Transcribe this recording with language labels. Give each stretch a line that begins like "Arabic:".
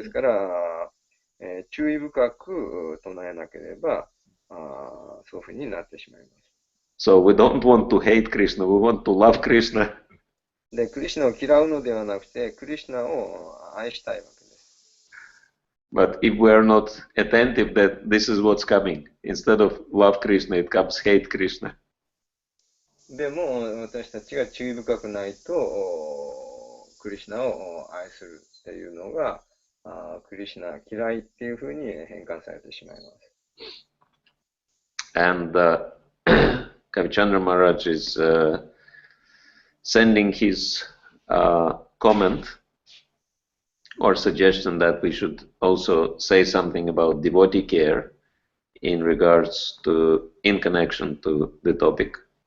Japanese: ですから、注意深く唱えなければ、そういうふうになってしまいます。
English: So we don't want to hate Krishna, we want to love Krishna.
Japanese: で、クリシナを嫌うのではなくて、クリシナを愛したいわけです。
English: But if we are not attentive that this is what's coming, instead of love Krishna, it comes hate Krishna.
Japanese: でも、私たちが注意深くないと、クリシナを愛するっていうのが、クリシナ嫌いっていうふうに変換されてしまいます。
English: And Kavichandra Maharaj is sending his comment or suggestion that we should also say something about devotee care in regards to, in connection to the topic.